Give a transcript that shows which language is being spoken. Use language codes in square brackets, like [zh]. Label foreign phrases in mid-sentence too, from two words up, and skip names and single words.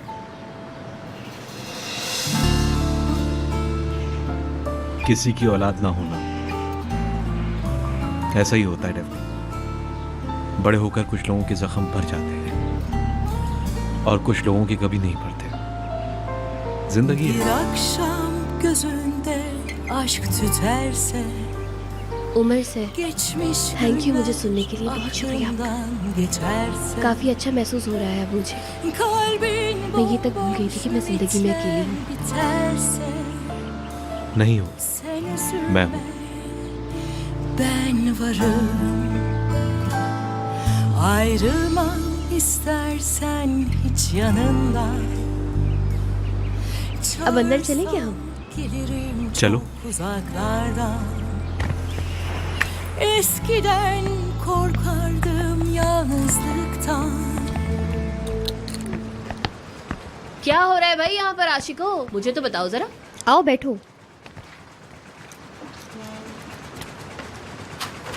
[hi] किसी की औलाद ना होना ऐसा ही होता है डेफनी। बड़े होकर कुछ लोगों के जख्म भर जाते हैं और कुछ लोगों के कभी नहीं भरते। जिंदगी है। [tr] akşam gözünde aşk tüterse [hi] उमर से geçmiş [en] thank you [hi] मुझे सुनने के लिए, बहुत शुक्रिया आपका। aklından geçerse काफी अच्छा महसूस हो रहा है अब मुझे। kalbin मैं ये तक भूल गई थी कि मैं जिंदगी में अकेली हूँ। biterse नहीं हो, sen मैं üzülme हूं। [tr] ben varım ayrılma istersen hiç yanından [hi] अब अंदर चले क्या हम? Gelirim चलो। [tr] çok uzaklardan Eskiden korkardım yalnızlıktan [hi] क्या हो रहा है भाई यहाँ पर आशिको? मुझे तो बताओ जरा। आओ बैठो।